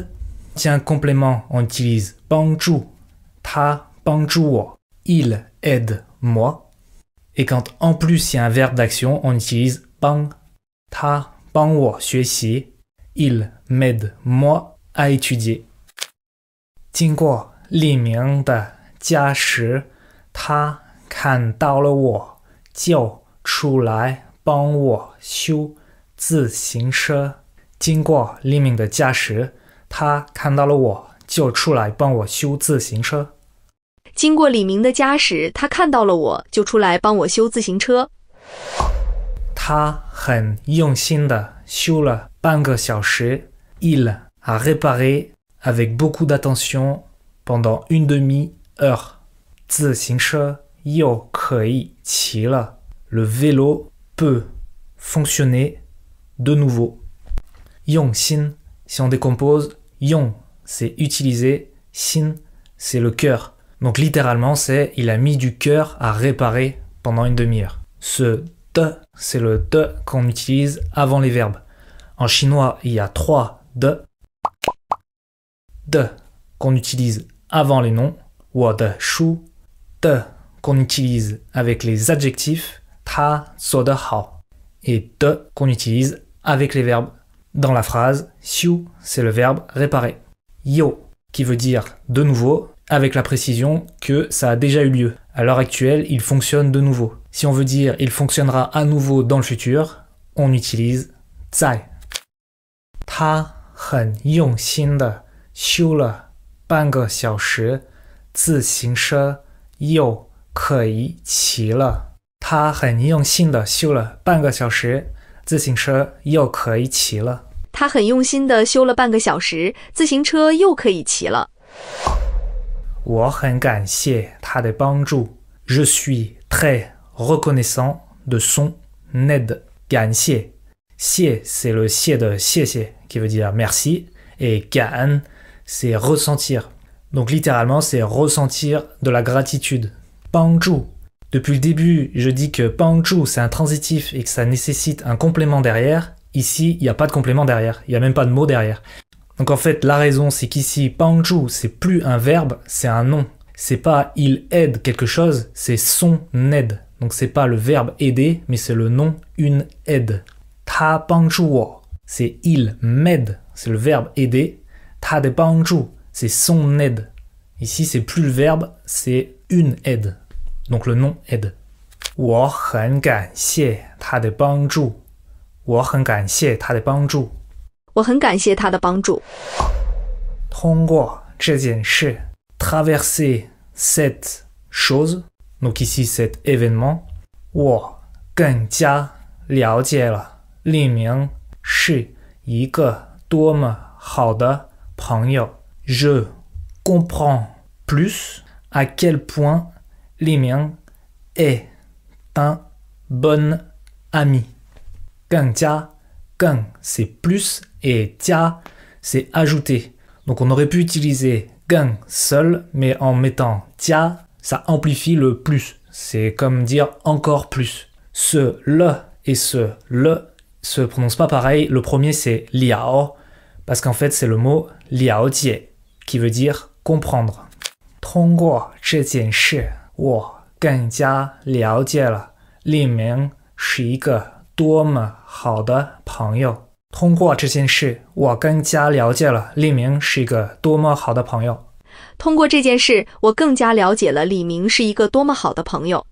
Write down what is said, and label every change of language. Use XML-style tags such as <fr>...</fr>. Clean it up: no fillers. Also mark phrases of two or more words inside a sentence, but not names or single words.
<fr>Quand il y a un complément, on utilise</fr> <zh>帮助，他帮助我,</zh> <fr>il aide moi. Et quand en plus il y a un verbe d'action, on utilise bang,</fr> <zh>他帮我学习,</zh> <fr>il m'aide moi à étudier.</fr> <zh>经过李明的家时，他看到了我，就出来帮我修自行车。经过李明的家时，他看到了我，就出来帮我修自行车。经过李明的家时，他看到了我，就出来帮我修自行车。他很用心的修了半个小时。</zh> <fr>Il a réparé avec beaucoup d'attention pendant une demi-heure.</fr> <zh>自行车又可以骑了。</zh> <fr>Le vélo peut fonctionner de nouveau.</fr> <zh>用心,</zh> <fr>si on décompose, 用, c'est utiliser, 心, c'est le cœur. Donc littéralement, c'est il a mis du cœur à réparer pendant une demi-heure. Ce de, c'est le de qu'on utilise avant les verbes. En chinois, il y a 3 de qu'on utilise avant les noms,</fr> <zh>我的书,</zh> <fr>de qu'on utilise avec les adjectifs,</fr> <zh>他做得好,</zh> <fr>et de qu'on utilise avec les verbes. Dans la phrase, 修 c'est le verbe réparer. Yo qui veut dire de nouveau, avec la précision que ça a déjà eu lieu. À l'heure actuelle, il fonctionne de nouveau. Si on veut dire il fonctionnera à nouveau dans le futur, on utilise 在.</fr> <zh>他很用心地修了半个小时，自行车又可以骑了。他很用心地修了半个小时，自行车又可以骑了。他很用心地修了半个小时，自行车又可以骑了。我很感谢他的帮助。</zh> <fr>Je suis très reconnaissant de son aide.</fr> <zh>感谢，谢</zh> <fr>c'est le</fr> <zh>谢的谢谢</zh> <fr>qui veut dire merci et 感恩 c'est ressentir. Donc littéralement c'est ressentir de la gratitude.</fr> <zh>帮助.</zh> <fr>Depuis le début, je dis que 帮助 c'est un transitif et que ça nécessite un complément derrière. Ici, il n'y a pas de complément derrière, il n'y a même pas de mot derrière. Donc en fait, la raison, c'est qu'ici,</fr> <zh>帮助,</zh> <fr>c'est plus un verbe, c'est un nom. C'est pas il aide quelque chose, c'est son aide. Donc c'est pas le verbe aider, mais c'est le nom une aide.</fr> <zh>他帮助我,</zh> <fr>c'est il m'aide, c'est le verbe aider.</fr> <zh>他的帮助,</zh> <fr>c'est son aide. Ici, c'est plus le verbe, c'est une aide. Donc le nom aide.</fr> <zh>我很感谢他的帮助。我很感谢他的帮助。我很感谢他的帮助。通过这件事</zh> <fr>traverser cette chose, donc ici cet événement,</fr> <zh>我更加了解了黎明是一个多么好的朋友。</zh> <fr>Je comprends plus à quel point 黎明 est un bon ami.</fr> <zh>更加, 更</zh> <fr>c'est plus et 加 c'est ajouter. Donc on aurait pu utiliser 更 seul, mais en mettant 加, ça amplifie le plus. C'est comme dire encore plus. Ce le et ce le se prononcent pas pareil. Le premier c'est liao, parce qu'en fait c'est le mot 了解 qui veut dire comprendre.</fr> <zh>通过这件事，我更加了解了黎明是一个多么好的朋友。通过这件事，我更加了解了黎明是一个多么好的朋友。通过这件事，我更加了解了李明是一个多么好的朋友。</zh>